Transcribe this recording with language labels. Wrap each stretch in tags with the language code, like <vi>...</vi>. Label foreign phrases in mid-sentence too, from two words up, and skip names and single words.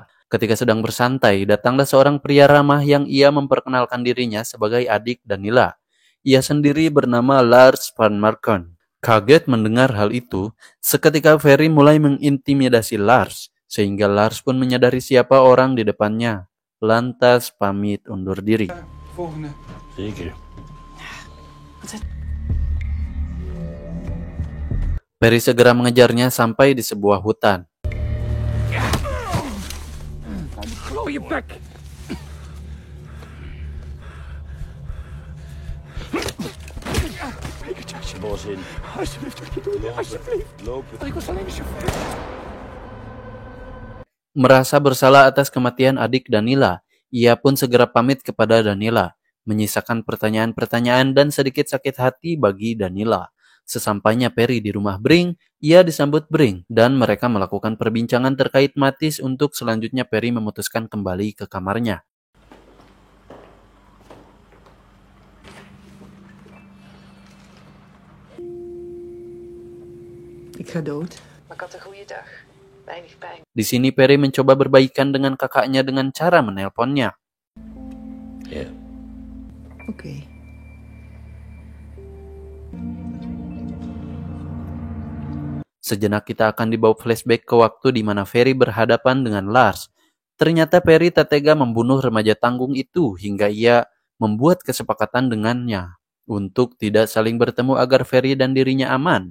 <id>Ketika sedang bersantai, datanglah seorang pria ramah yang ia memperkenalkan dirinya sebagai adik Danila. Ia sendiri bernama Lars van Marken. Kaget mendengar hal itu, seketika Perry mulai mengintimidasi Lars, sehingga Lars pun menyadari siapa orang di depannya. Lantas pamit undur diri.</id> <nl>Volgende. Zeker.</nl> <id>Perry segera mengejarnya sampai di sebuah hutan.</id> <nl>Gooi je bek. Bos in. Alsjeblieft, doe alsjeblieft. Lopen. Ik was alleen de chauffeur.</nl> <id>Merasa bersalah atas kematian adik Danila, ia pun segera pamit kepada Danila, menyisakan pertanyaan-pertanyaan dan sedikit sakit hati bagi Danila. Sesampainya Perry di rumah Brink, ia disambut Brink dan mereka melakukan perbincangan terkait Mattis untuk selanjutnya Perry memutuskan kembali ke kamarnya.</id> <nl>Ik ga dood. Maar ik had een goede dag. Weinig pijn.</nl> <id>Di sini Perry mencoba berbaikan dengan kakaknya dengan cara menelponnya.</id> <nl>Ja. Oké.</nl> <id>Sejenak kita akan dibawa flashback ke waktu di mana Ferry berhadapan dengan Lars. Ternyata Perry tak tega membunuh remaja tanggung itu hingga ia membuat kesepakatan dengannya untuk tidak saling bertemu agar Ferry dan dirinya aman.</id>